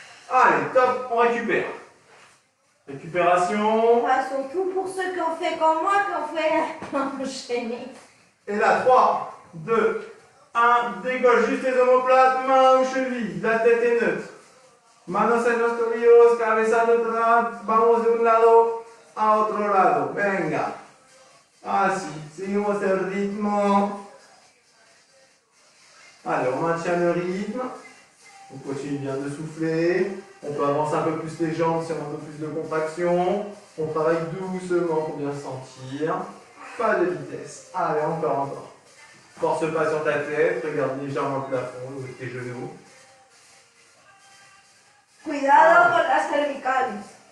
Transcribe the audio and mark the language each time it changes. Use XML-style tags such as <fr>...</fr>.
<fr>Allez, top, on récupère. Récupération. Enfin, surtout pour ceux qui ont fait comme moi, qui ont fait enchaîner. Et là, 3, 2, 1. Dégauche juste les omoplates, main aux chevilles. La tête est neutre.</fr> <es>Manos en los tobillos, cabeza neutral. Vamos de un lado a otro lado. Venga. Así, seguimos el ritmo.</es> <fr>Allez, on maintient le rythme. On continue bien de souffler. On peut avancer un peu plus les jambes si on a un peu plus de contraction. On travaille doucement pour bien sentir. Pas de vitesse. Allez, encore, encore. Force pas sur ta tête. Regarde légèrement le plafond avec tes genoux.</fr> <es>Cuidado con las cervicales.</es>